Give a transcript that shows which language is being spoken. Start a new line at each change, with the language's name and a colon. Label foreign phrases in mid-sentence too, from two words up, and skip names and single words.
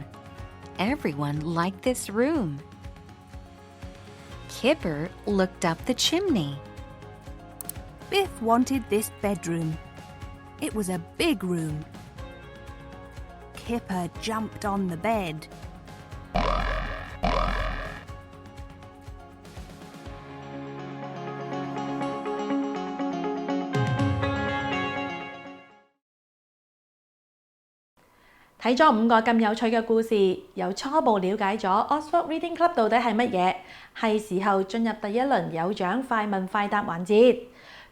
English: Everyone liked this room. Kipper looked up the chimney. Biff wanted this bedroom. It was a big room. Kipper jumped on the bed.
Cantonese: 睇咗5個咁有趣嘅故事，又初步了解咗 Oxford Reading Club 到底係乜嘢，係時候進入第一輪有獎快問快答環節。